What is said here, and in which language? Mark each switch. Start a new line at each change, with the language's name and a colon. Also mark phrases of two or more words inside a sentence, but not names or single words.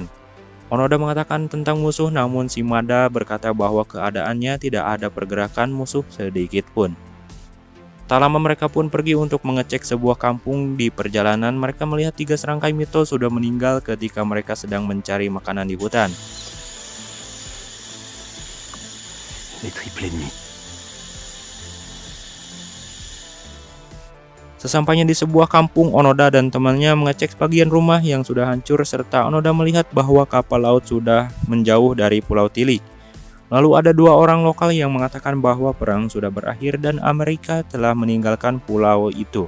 Indonesian: Onoda mengatakan tentang musuh, namun Shimada berkata bahwa keadaannya tidak ada pergerakan musuh sedikit pun. Tak lama mereka pun pergi untuk mengecek sebuah kampung. Di perjalanan mereka melihat 3 serangkai Mito sudah meninggal ketika mereka sedang mencari makanan di hutan.
French: Les triples ennemis.
Indonesian: Sesampainya di sebuah kampung, Onoda dan temannya mengecek sebagian rumah yang sudah hancur, serta Onoda melihat bahwa kapal laut sudah menjauh dari Pulau Tilik. Lalu ada 2 orang lokal yang mengatakan bahwa perang sudah berakhir dan Amerika telah meninggalkan pulau itu.